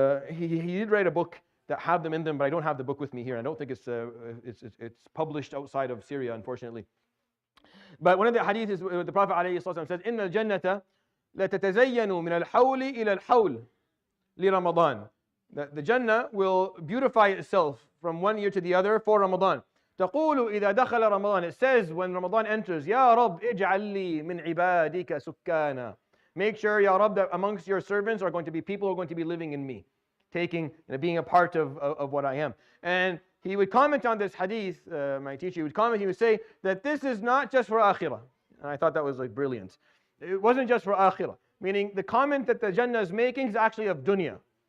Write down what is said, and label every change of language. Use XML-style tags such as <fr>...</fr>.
<en>He did write a book that have them in them, but I don't have the book with me here. I don't think it's published outside of Syria, unfortunately. But one of the hadith is the Prophet ﷺ says,</en> <ar>إِنَّ الْجَنَّةَ لَتَتَزَيَّنُ مِنَ الْحَوْلِ إِلَى الْحَوْلِ لِرَمَضَانِ.</ar> <en>That the Jannah will beautify itself from one year to the other for Ramadan.</en> <ar>تقول إذا دخل رمضان.</ar> <en>It says when Ramadan enters,</en> <ar>يا رب اجعل لي من عبادك سكانا.</ar> <en>Make sure, Ya Rab, that amongst your servants are going to be people who are going to be living in me, being a part of what I am. And he would comment on this hadith, my teacher would comment, he would say that this is not just for akhirah. And I thought that was like brilliant. It wasn't just for akhirah. Meaning the comment that the Jannah is making is actually of dunya.</en>